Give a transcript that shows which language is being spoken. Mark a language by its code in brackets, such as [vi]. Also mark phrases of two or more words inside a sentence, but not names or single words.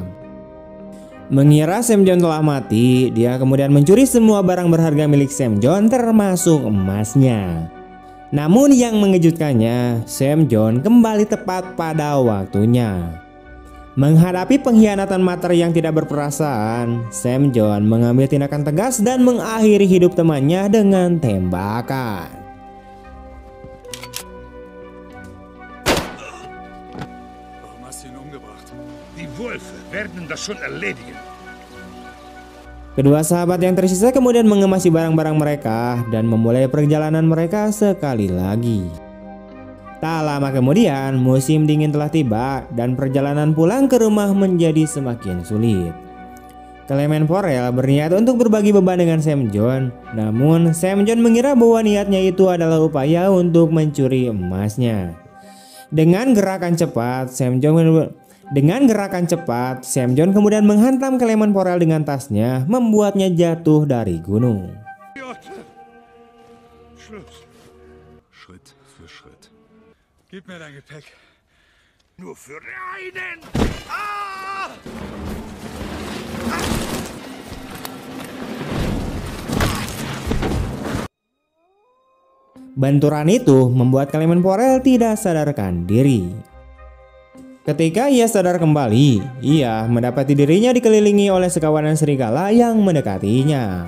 [id] Mengira Sam John telah mati, dia kemudian mencuri semua barang berharga milik Sam John termasuk emasnya. Namun yang mengejutkannya, Sam John kembali tepat pada waktunya. Menghadapi pengkhianatan Mater yang tidak berperasaan, Sam John mengambil tindakan tegas dan mengakhiri hidup temannya dengan tembakan. [de] Warum hast du ihn umgebracht? Die Wölfe werden das schon erledigen. [id] Kedua sahabat yang tersisa kemudian mengemasi barang-barang mereka dan memulai perjalanan mereka sekali lagi. Tak lama kemudian, musim dingin telah tiba dan perjalanan pulang ke rumah menjadi semakin sulit. Clement Porel berniat untuk berbagi beban dengan Sam John, namun Sam John mengira bahwa niatnya itu adalah upaya untuk mencuri emasnya. Dengan gerakan cepat, Sam John kemudian menghantam Clement Porel dengan tasnya, membuatnya jatuh dari gunung. [de] Schritt für Schritt. Gib mir dein Gepäck. Nur für einen! Ah! [id] Benturan itu membuat Clement Porel tidak sadarkan diri. Ketika ia sadar kembali, ia mendapati dirinya dikelilingi oleh sekawanan serigala yang mendekatinya.